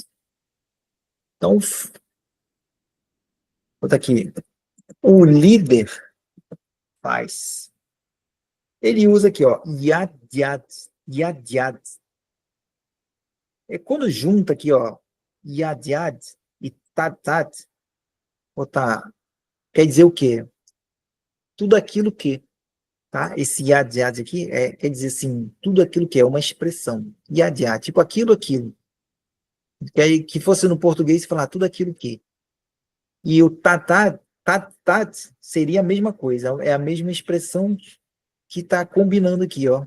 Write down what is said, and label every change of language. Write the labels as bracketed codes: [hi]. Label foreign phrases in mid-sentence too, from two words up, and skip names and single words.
[pt] Então, bota aqui. O líder faz. Ele usa aqui, ó, [sa] yad yad, yad yad. [pt] É quando junta aqui, ó, [sa] yad yad e tat tat, [pt] botar, quer dizer o quê? Tudo aquilo que, tá? Esse [sa] yad yad [pt] aqui quer dizer assim, tudo aquilo que é uma expressão. [sa] Yad yad, [pt] tipo aquilo. Que fosse no português falar tudo aquilo que. E o [sa] tat tat, tat tat [pt] seria a mesma coisa, é a mesma expressão que está combinando aqui, ó.